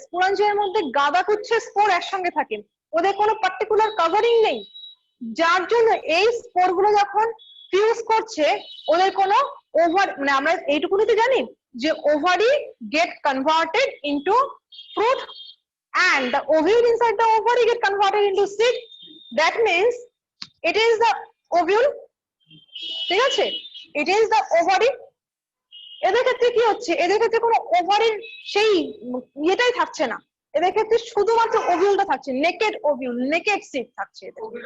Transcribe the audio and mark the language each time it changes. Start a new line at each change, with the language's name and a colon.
Bangla: স্পোরাঞ্জিয়ামের মধ্যে গাদা গুচ্ছে স্পোর একসঙ্গে থাকে, ওদের কোনো পার্টিকুলার কভারিং নেই, যার জন্য এই স্পোর গুলো যখন ফিউজ করছে ওদের কোনো ওভার, মানে আমরা এইটুকুনি তো জানি যে ovary gate converted into fruit
English: and the ovule inside the ovary get converted into seed. That means it is the ovule,
Bangla: ঠিক আছে,
English: it is the ovary.
Bangla: এদের ক্ষেত্রে কি হচ্ছে, এদের ক্ষেত্রে কোনো ওভারির সেই ইয়েটাই থাকছে না, এদের ক্ষেত্রে শুধুমাত্র ওভিউলটা থাকছে, নেকেড ওভিউল, নেকেড সিড থাকছে এদের।